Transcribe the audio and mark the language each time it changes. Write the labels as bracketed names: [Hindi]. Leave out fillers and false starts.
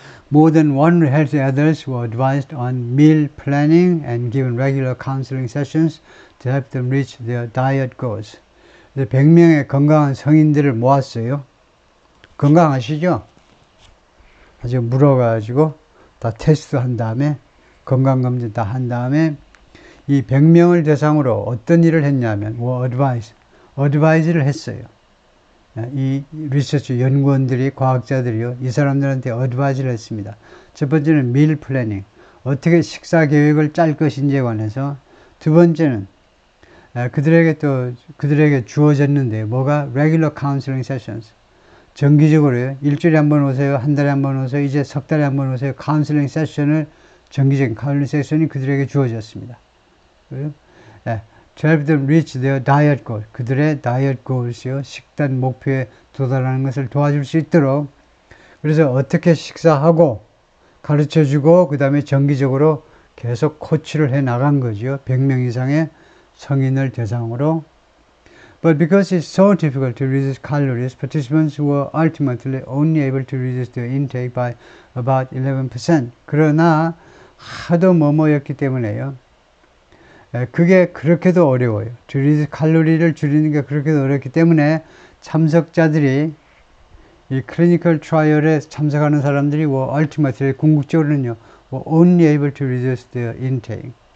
[English] More than 100 adults were advised on meal planning and given regular counseling sessions to help them reach their diet goals. [Korean] 100명의 건강한 성인들을 모았어요. 건강하시죠? 아주 물어가지고 다 테스트한 다음에 건강검진 다 한 다음에 이 100명을 대상으로 어떤 일을 했냐면 advise를 했어요. 이 리서치 연구원들이, 과학자들이요, 이 사람들한테 advise를 했습니다. 첫 번째는 meal planning, 어떻게 식사 계획을 짤 것인지에 관해서. 두 번째는 그들에게 주어졌는데 뭐가 [English] regular counseling sessions, [Korean] 정기적으로요. 일주일에 한 번 오세요, 한 달에 한 번 오세요, 이제 석 달에 한 번 오세요. 카운슬링 세션을, 정기적인 카운슬링 세션이 그들에게 주어졌습니다. [English] To help them reach their diet goal, [Korean] 그들의 다이어트 고울이요, 식단 목표에 도달하는 것을 도와줄 수 있도록. 그래서 어떻게 식사하고 가르쳐주고 그 다음에 정기적으로 계속 코치를 해 나간 거죠. 100명 이상의 성인을 대상으로. [English] But because it's so difficult to reduce calories, participants were ultimately only able to reduce their intake by about 11%. [Korean] 그러나 하도 뭐뭐였기 때문에요. 그게 그렇게도 어려워요. 칼로리를 줄이는 게 그렇게도 어렵기 때문에 참석자들이, 이 클리니컬 트라이얼에 참석하는 사람들이 ultimately 궁극적으로는요, [English] only able to reduce their intake.